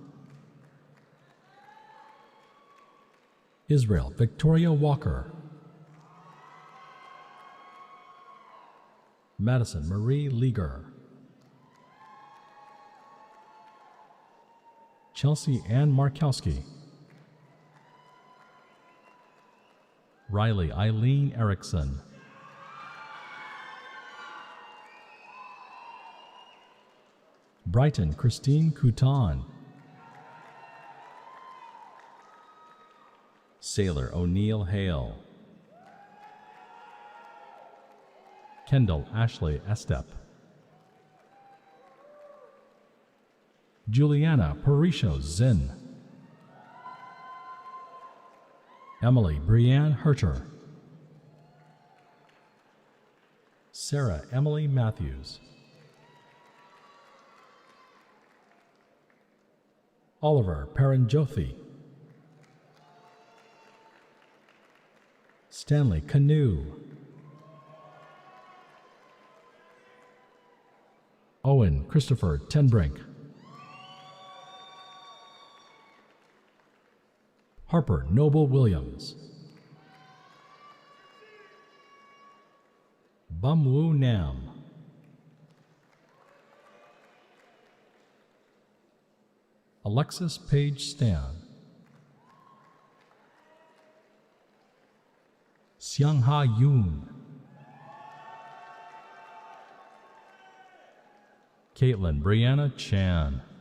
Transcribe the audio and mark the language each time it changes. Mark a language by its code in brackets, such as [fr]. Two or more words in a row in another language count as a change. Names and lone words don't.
[en] Israel Victoria Walker, Madison Marie Leager, Chelsea Ann Markowski, Riley Eileen Erickson, Brighton Christine Couton, Sailor O'Neill Hale, Kendall Ashley Estep, Juliana Parisho Zinn, Emily Brianne Herter, Sarah Emily Matthews, Oliver Paranjothi, Stanley Canoe, Owen Christopher Tenbrink, Harper Noble Williams, Bumwoo Nam, Alexis Page Stan, Xiangha Yoon, Caitlin Brianna Chan,